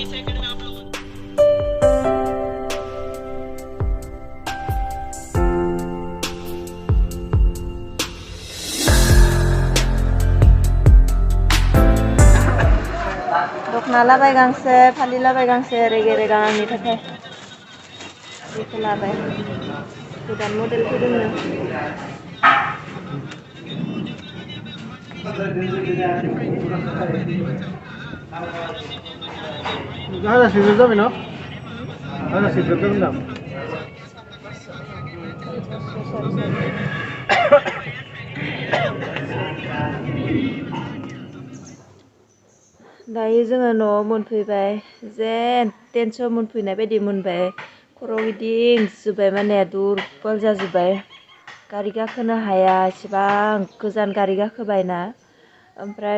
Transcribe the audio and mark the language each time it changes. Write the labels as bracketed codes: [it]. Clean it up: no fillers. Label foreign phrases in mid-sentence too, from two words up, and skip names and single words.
[brx] दख'ना लाबाय गांसे फालि लाबाय गांसे रेगे रेगां आंनि थाखाय बेखौ लाबाय गोदान मडेल फैदोंनो [id] Ada sih tapi no, ada sih tapi enggak. [brx] दायो जोङो न'आव मोनफैबाय जेन टेनसन मोनफैनाय बायदि मोनबाय खर' गिदिंजोब्बाय माने दुरबल जाजोब्बाय गारि गाखोनो हाया एसेबां गोजान गारि गाखोबायना ओमफ्राय